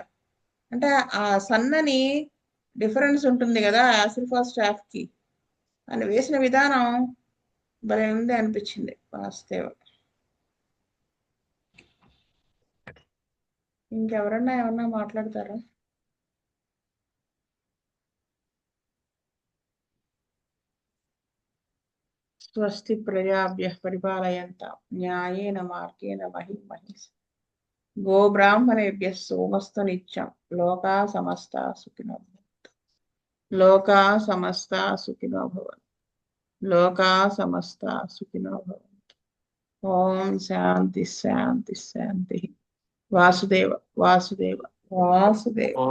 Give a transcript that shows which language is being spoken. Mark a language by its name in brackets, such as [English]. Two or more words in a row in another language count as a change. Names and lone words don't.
[Telugu] అంటే ఆ సన్నని డిఫరెన్స్ ఉంటుంది కదా యాసిడ్ ఫాస్ స్టాఫ్ కి, అని వేసిన విధానం భలే ఉంది అనిపించింది వాస్తవ. ఇంకెవరన్నా ఏమన్నా మాట్లాడతారా? [Sanskrit] స్వస్తి ప్రజాభ్యః పరిపాలయంతాం న్యాయేన మార్గేణ మహిం మహిషాః. గోబ్రాహ్మణేభ్యః సోమస్తు నిత్యం. లోకా సమస్తా సుఖినో భవంతు. లోకా సమస్తా సుఖినో భవంతు. లోకా సమస్తా సుఖినో భవంతు. ఓం శాంతి శాంతి శాంతి. వాసుదేవ వాసుదేవ వాసుదేవ.